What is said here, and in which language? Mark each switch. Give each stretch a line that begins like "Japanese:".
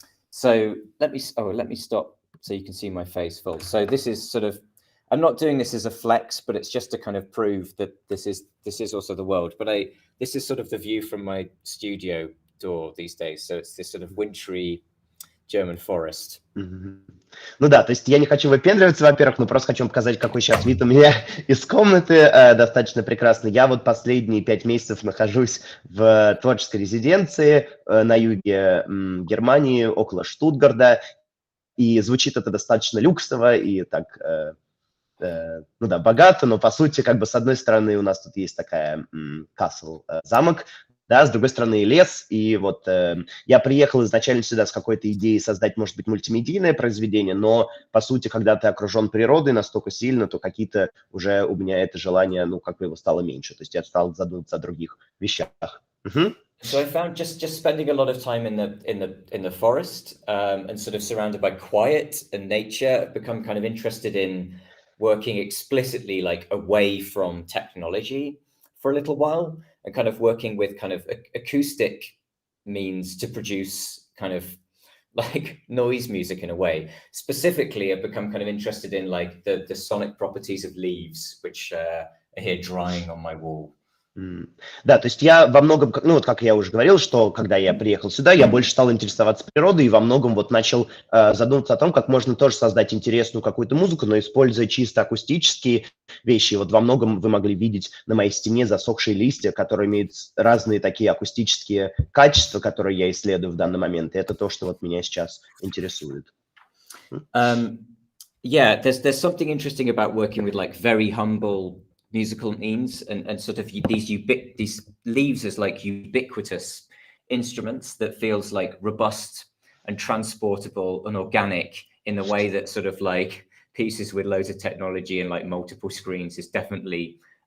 English: So let me stop so you can see my face full. So this is sort of, I'm not doing this as a flex, but it's just to kind of prove that this is also the world. But this is sort of the view from my studio door these days. So it's this sort of wintry German forest.
Russian: Ну да, то есть я не хочу выпендриваться, во-первых, но просто хочу вам показать, какой сейчас вид у меня из комнаты, достаточно прекрасный. Я вот последние 5 месяцев нахожусь в творческой резиденции на юге Германии, около Штутгарта, и звучит это достаточно люксово и так, ну да, богато, но по сути, как бы с одной стороны у нас тут есть такая castle, замок, да, с другой стороны лес, и вот я приехал изначально сюда с какой-то идеей создать, может быть, мультимедийное произведение, но, по сути, когда ты окружен природой настолько сильно, то какие-то уже у меня это желание, ну, как бы его стало меньше, то есть я стал задумываться о других вещах.
English: So I found just spending a lot of time in the forest and sort of surrounded by quiet and nature, I've become kind of interested in working explicitly like away from technology for a little while, and kind of working with kind of acoustic means to produce kind of like noise music in a way. Specifically, I've become kind of interested in like the sonic properties of leaves, which are here drying on my wall.
Russian: Да, то есть я во многом, ну вот как я уже говорил, что когда я приехал сюда, я больше стал интересоваться природой и во многом вот начал задумываться о том, как можно тоже создать интересную какую-то музыку, но используя чисто акустические вещи. Вот во многом вы могли видеть на моей стене засохшие листья, которые имеют разные такие акустические качества, которые я исследую в данный момент. И это то, что вот меня сейчас интересует.
English: Yeah, there's something interesting about working with like very humble musical means and sort of these leaves as like ubiquitous instruments that feels like robust and transportable and organic in the way that sort of like pieces with loads of technology and like multiple screens is definitely